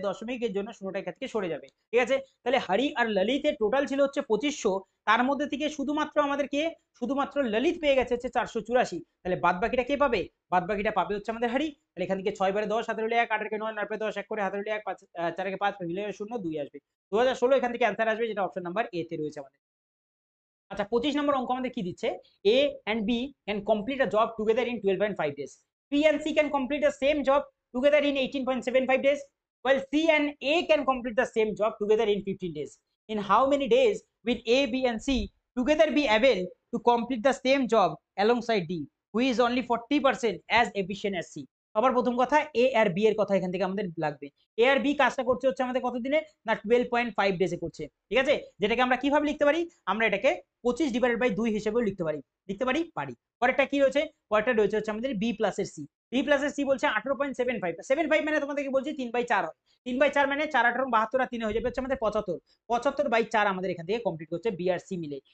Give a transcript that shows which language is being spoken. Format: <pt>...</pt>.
<bn>দশমিকের জন্য শূন্যটা এখান থেকে সরে যাবে, ঠিক আছে। তাহলে হরি আর ললিতের টোটাল ছিল হচ্ছে 2500, তার মধ্যে থেকে শুধুমাত্র আমাদের কে শুধুমাত্র ললিত পেয়ে গেছে হচ্ছে 484। তাহলে বাদ বাকিটা কে পাবে? বাদ বাকিটা পাবে হচ্ছে আমাদের হরি। তাহলে এখান থেকে 6 বারে 10, 7 হলে 1, 8 এর 9, 9 10 1 করে, 7 হলে 1, 5 4 এর 5 মিলে 0 2 আসবে। 2016 এখান থেকে অ্যান্সার আসবে, যেটা অপশন নাম্বার এ তে রয়েছে আমাদের। আচ্ছা 25 নম্বর অঙ্ক আমাদের কি দিচ্ছে?</bn> <en>A and B can complete a job together in 12.5 days. B and C can complete the same job together in 18.75 days, while C and A can complete the same job together in 15 days. In how many days will A, B and C together be able to complete the same job alongside D, who is only 40% as efficient as C?</en> <bn>আবার প্রথম কথা A আর B এর কথা এখান থেকে আমাদের লাগবে। A আর B কাজটা করছে হচ্ছে আমাদের কত দিনে? না 12.5 ডেজে করছে, ঠিক আছে। যেটাকে আমরা কিভাবে লিখতে পারি? আমরা এটাকে 25/2 হিসেবেও লিখতে পারি, পারি। পরেরটা কি রয়েছে? পরেরটা রয়েছে হচ্ছে আমাদের বি প্লাসের সি। বি প্লাসের সি বলছে 18.75, 75 মানে তোমাদেরকে বলছি 3/4 হয়, 3/4 মানে 4 18 72 আর 3 হয়ে যাবে হচ্ছে আমাদের 75, 75/4 আমাদের এখান থেকে কমপ্লিট করছে বি আর সি মিলে।</bn>